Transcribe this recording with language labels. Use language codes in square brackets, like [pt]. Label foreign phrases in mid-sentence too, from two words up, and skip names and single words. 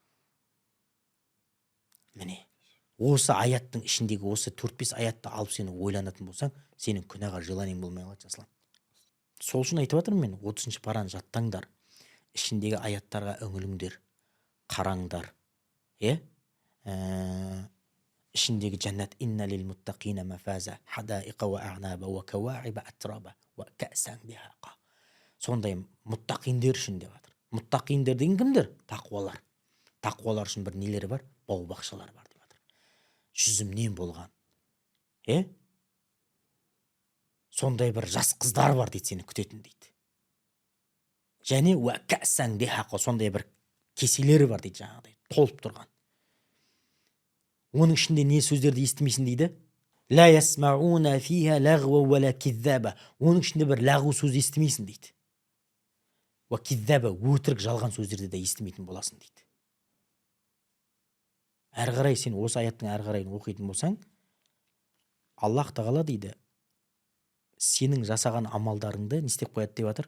[kk] Міне, осы аяттың ішіндегі осы 4-5 аятты алып сені ойланатын болсаң, сенің күнәға желаниең болмай қалады, Жаслан. Сол үшін айтып жатырмын мен, 30-шы параны жаттаңдар, ішіндегі аяттарға үңіліңдер, қараңдар. Ішіндегі жәннат [ar] إن للمتقين مفازا حدائق وأعنابا وكواعب أترابا وكأسا دهاقا. [kk] Сондай мұттақиндер үшін деп жатыр. Мұттақиндер деген кімдер? Тақуалар. Тақуалар үшін бір нелері бар? Бау-бақшалар бар деп жатыр. Жүзімнен болған. Сондай бір жас қыздар бар дейді, сені күтетін дейді. Және [ar] وكأسا دهاقا, [kk] сондай бір кеселері бар дейді, жаңағыдай толып тұрған. Оның ішінде не сөздерді естімейсің дейді? [ar] لا يسمعون فيها لغوا ولا كذابا. [kk] Оның ішінде бір лағу сөз естімейсің дейді. [ar] وكذابا, [kk] өтірік жалған сөздерді де естімейтін боласың дейді. Әрі қарай сен осы аяттың әрі қарайын оқитын болсаң, Аллах тағала дейді, сенің жасаған амалдарыңды не істеп қояды деп жатыр?